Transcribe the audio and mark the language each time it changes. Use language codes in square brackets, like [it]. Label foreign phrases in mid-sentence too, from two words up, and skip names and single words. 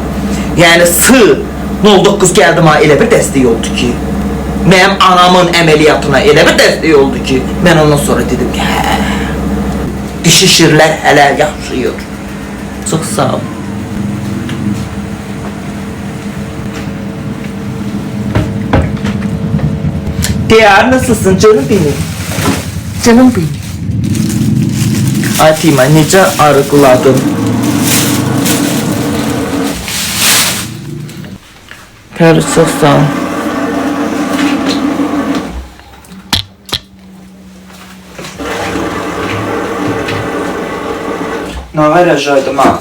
[az] Yəni, S09 gəldi mənə elə bir dəstək oldu ki, mənim anamın əməliyyatına elə bir dəstək oldu ki, mən ondan sonra dedim ki, hə, dişi şirlər hələ yaşayır. Çox sağ olun. Diyar, [tr] nasılsın canım benim? Canım benim. Ay Tima, [az] necə arıqladım. Pəri, çox sağ ol. Nə verəcəkdim ha?